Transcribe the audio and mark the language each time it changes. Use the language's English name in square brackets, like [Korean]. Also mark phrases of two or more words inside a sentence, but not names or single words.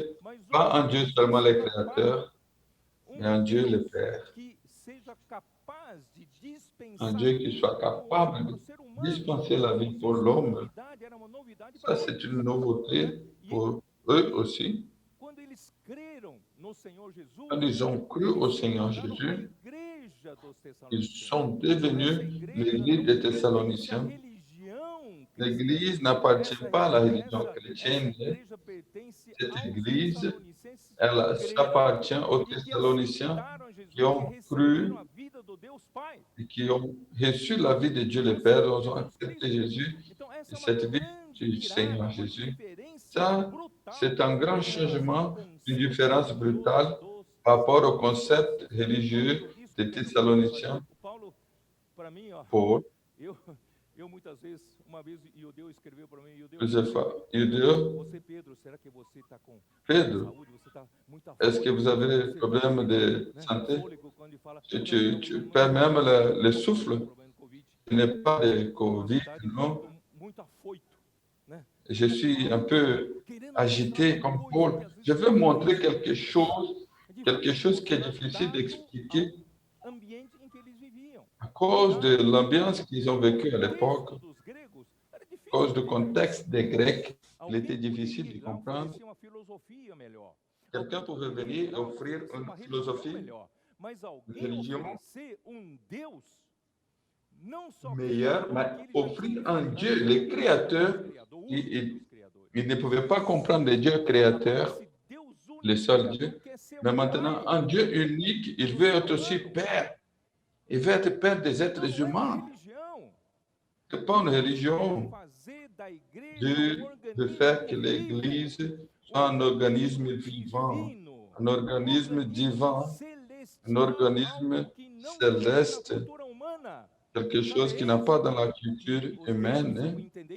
[Portuguese] mas [French] pas un Dieu seulement le [Portuguese] Deus [French] Créateur, mais un Dieu le Père. [Portuguese] que seja capaz de dispensar [French] Un Dieu qui soit capable de dispenser la vie pour l'homme. [Portuguese] Era uma novidade [French] Ça, c'est une nouveauté pour eux aussi. [Portuguese] Quando eles creram no Senhor Jesus, [French] Quand ils ont cru au Seigneur Jésus, [Portuguese] igreja dos [French] ils [Portuguese] Tessalonicenses. [French] sont devenus l'église des Thessaloniciens. L'Église n'appartient pas à la religion chrétienne. Cette Église, elle s'appartient aux Thessaloniciens qui ont cru et qui ont reçu la vie de Dieu le Père, ils ont accepté Jésus et cette vie du Seigneur Jésus. Ça, c'est un grand changement, une différence brutale par rapport au concept religieux des Thessaloniciens. Paul, [Portuguese] Eu muitas vezes, uma vez Iudeu escreveu para mim, [French] plusieurs fois, Iudeu, [Portuguese] você Pedro, será que você está com Pedro, saúde? Você está muito [French] est-ce que vous avez des problèmes de santé? Tu perds même le souffle. Ce n'est pas de Covid, non. [Portuguese] Muito afoito, né? [French] Je suis un peu agité comme Paul. Je veux montrer quelque chose qui est difficile d'expliquer [Portuguese] Ambiente em que eles viviam. [French] à cause de l'ambiance qu'ils ont vécue à l'époque, [Portuguese] Dos gregos era [French] à [Portuguese] difícil. [French] cause du contexte des Grecs. Il [Portuguese] Alguém [French] était difficile de [Portuguese] poderia ir lá [French] comprendre. [Portuguese] oferecer uma filosofia melhor. [French] Quelqu'un pouvait venir et offrir une [Portuguese] Uma religião [French] philosophie, [Portuguese] melhor. Mas alguém religião oferecer Deus não só [French] meilleure, mais offrir un Dieu, le Créateur. Il ne pouvait pas comprendre le Dieu créateur, le seul Dieu. Mais maintenant, un Dieu unique, il veut être aussi Père. Il veut être Père des êtres humains. Ce n'est pas une religion de faire que l'Église soit un organisme vivant, un organisme divin, un organisme céleste, quelque chose qui n'a pas dans la culture humaine.